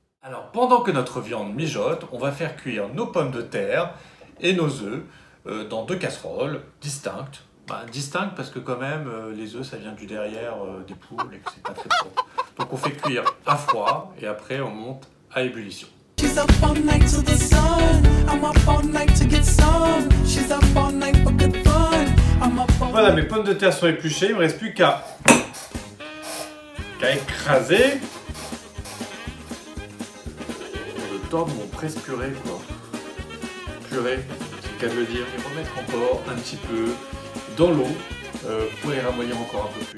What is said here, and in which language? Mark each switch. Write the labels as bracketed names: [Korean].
[French] Alors, pendant que notre viande mijote, on va faire cuire nos pommes de terre et nos œufs dans deux casseroles distinctes. Distinctes parce que quand même, les œufs, ça vient du derrière des poules et que c'est pas très propre. Donc on fait cuire à froid et après on monte à ébullition. [English] She's up all night to the sun. I'm up all night to get some. She's up all night for good fun. I'm up all... [French] Voilà, mes pommes de terre sont épluchées. Il me reste plus qu'à écraser. Le temps de mon presse-purée, quoi. Purée, c'est qu'à le dire. Et remettre encore un petit peu dans l'eau pour les ramollir encore un peu plus.